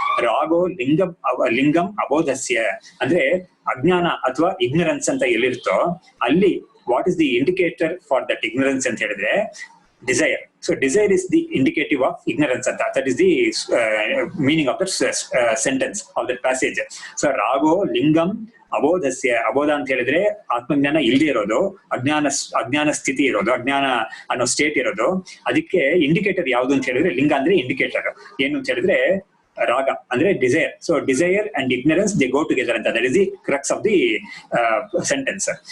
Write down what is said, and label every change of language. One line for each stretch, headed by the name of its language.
Sanskrit: ರಾಗೋ ಲಿಂಗಂ ಅಬೋಧಸ್ಯ
Kannada: ಅಂದ್ರೆ ಅಜ್ಞಾನ ಅಥವಾ ಇಗ್ನರೆನ್ಸ್ ಅಂತ ಎಲ್ಲಿರುತ್ತೋ ಅಲ್ಲಿ
English: what is the indicator for that ignorance
Kannada: ಅಂತ ಹೇಳಿದ್ರೆ desire.
English: So desire is the indicative of ignorance anta. That is the meaning of that sentence of that passage.
Kannada: So
Sanskrit: rago lingam ಅಬೋಧಸ್ಯ,
Kannada: ಅಬೋಧ ಅಂತ ಹೇಳಿದ್ರೆ ಆತ್ಮಜ್ಞಾನ ಇಲ್ಲದೆ ಇರೋದು, ಅಜ್ಞಾನ ಸ್ಥಿತಿ ಇರೋದು, ಅಜ್ಞಾನ ಅನ್ನೋ ಸ್ಟೇಟ್ ಇರೋದು. ಅದಕ್ಕೆ ಇಂಡಿಕೇಟರ್ ಯಾವುದು ಅಂತ ಹೇಳಿದ್ರೆ ಲಿಂಗ ಅಂದ್ರೆ ಇಂಡಿಕೇಟರ್ ಏನು ಅಂತ ಹೇಳಿದ್ರೆ ರಾಗ ಅಂದ್ರೆ desire.
English: So desire and ignorance they go together ಅಂತ. That is the crux of the sentence.